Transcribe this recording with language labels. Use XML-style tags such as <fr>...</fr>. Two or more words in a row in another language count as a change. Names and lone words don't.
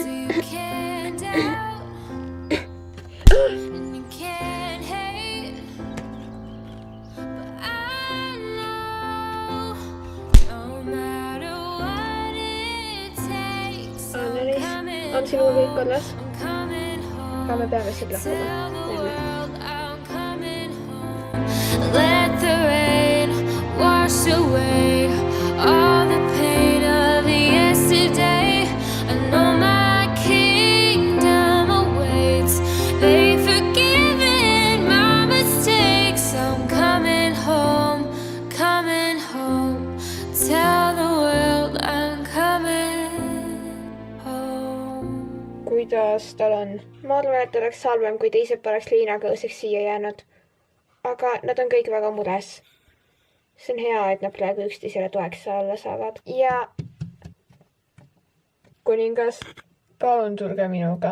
<et>Anneliis, on sinuga kõik korras? Aga me peame siit lahkuma.</et> <en>Let the rain wash away all the pain of the yesterday. I know my kingdom awaits. They've forgiven my mistakes. I'm coming home, coming home. Tell the world I'm coming home.</en> <et>Kuidas tal on? Ma arvan, et oleks halvem, kui teised poleks Liinaga õseks siia jäänud. Aga nad on kõik väga mures. See on hea, et nad praegu üksteisele toeks alla saavad. Ja kuningas, palun tulge minuga.</et>